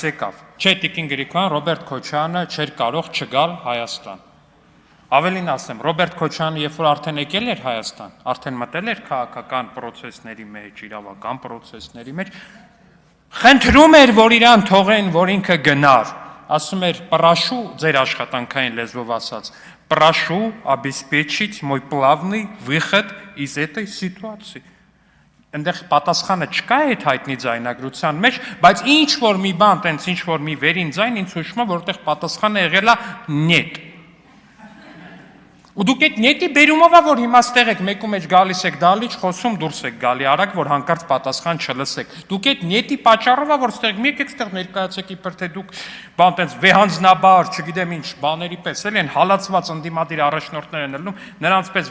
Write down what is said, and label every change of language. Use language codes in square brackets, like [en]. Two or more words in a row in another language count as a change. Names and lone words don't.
[hy] եկավ։ Չէ, Տիկին Գրիգորյան, Ռոբերտ Քոչարյանը չէր կարող չգալ Հայաստան։ Ավելին ասեմ, Ռոբերտ Քոչարյանը երբ որ արդեն եկել էր Հայաստան, արդեն մտել էր քաղաքական process-ների մեջ, իրավական process-ների մեջ, խնդրում էր, որ իրան թողեն, որ ինքը գնար։ Ասում էր, прошу, ձեր աշխատանքային լեզվով ասած, [ru] прошу обеспечить мой плавный выход из этой ситуации։ [hy] Այնտեղ պատասխանը չկա այդ հայտնի ձայնագրության մեջ, բայց ինչ որ մի բան, տենց ինչ որ մի վերին ձայն ինձ հուշում է, որտեղ պատասխանը եղել է «нет»։ Ու դուք այդ նետի բերումով է, որ հիմա ստեղ եք, մեկու մեջ գալիս եք դալիճ, խոսում դուրս եք գալի արագ, որ հանկարծ պատասխան չլսեք։ Դուք այդ նետի պատճառով է, որ ստեղ մեկ եք ստեղ ներկայացեք իբր թե դուք բան տենց վեհանձնաբար, չգիտեմ ինչ, բաների պես էլ են հալածված ընդդիմադիր առաջնորդներ են ելնում, նրանց պես